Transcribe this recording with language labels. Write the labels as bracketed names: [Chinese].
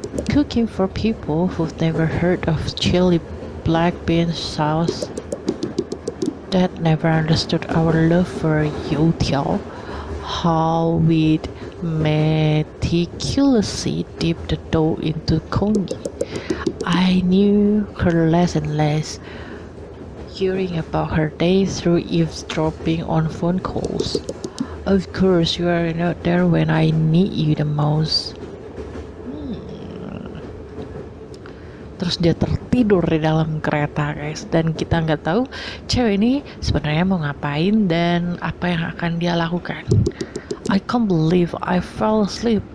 [English] Cooking for people who've never heard of chili black bean sauce, that never understood our love for youtiao, how we'd meticulously dip the dough into congee. I knew her less and less, hearing about her day through eavesdropping on phone calls. Of course, you are not there when I need you the most. [Indonesian] Terus dia tertidur di dalam kereta guys, dan kita nggak tahu cewek ini sebenarnya mau ngapain dan apa yang akan dia lakukan. [English] I can't believe I fell asleep.